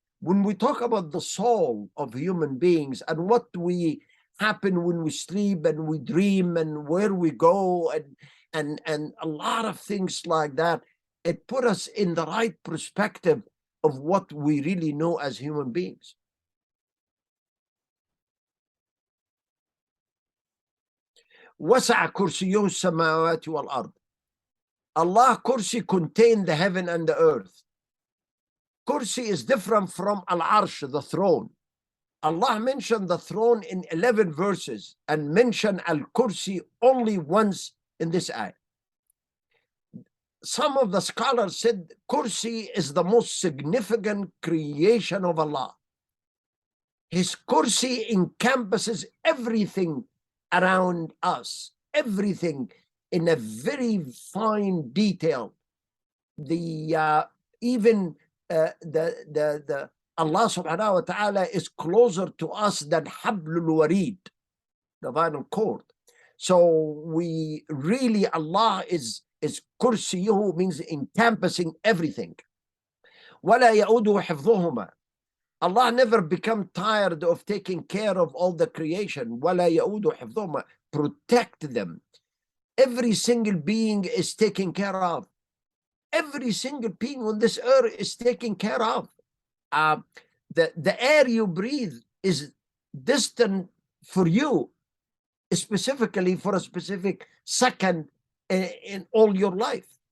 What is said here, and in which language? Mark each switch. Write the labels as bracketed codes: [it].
[en] When we talk about the soul of human beings and what we happen when we sleep and we dream and where we go and a lot of things like that, it put us in the right perspective of what we really know as human beings. [ar] وسع كرسيه السماوات والأرض. [en] Allah kursi contained the heaven and the earth. Kursi is different from al-arsh, the throne. Allah mentioned the throne in 11 verses and mentioned al-kursi only once in this ayah. Some of the scholars said kursi is the most significant creation of Allah. His kursi encompasses everything around us, everything in a very fine detail. Even the Allah subhanahu wa ta'ala is closer to us than hablul warid, the vinyl cord. So we really, Allah is kursiyuhu, means encompassing everything. [ar] ولا يؤوده حفظهما. [en] Allah never become tired of taking care of all the creation. [ar] ولا يؤوده حفظهما, [en] protect them. Every single being is taken care of. Every single being on this earth is taken care of. The air you breathe is destined for you, specifically for a specific second in all your life.